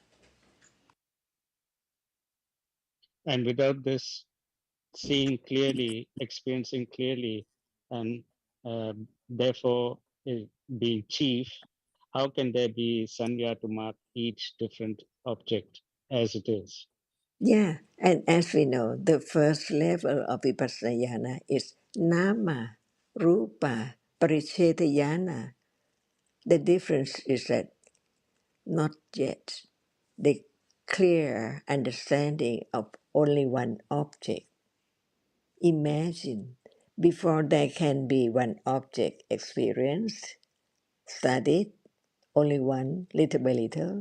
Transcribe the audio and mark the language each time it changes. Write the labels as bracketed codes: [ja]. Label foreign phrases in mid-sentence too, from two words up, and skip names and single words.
[en] And without this seeing clearly, experiencing clearly, and therefore being chief, how can there be sanya to mark each different object as it is? Yeah, and as we know, the first level of vipassana is [pi] nama, rupa, parichetayana. [en] The difference is that not yet the clear understanding of only one object. Imagine before there can be one object experienced, studied, only one little by little.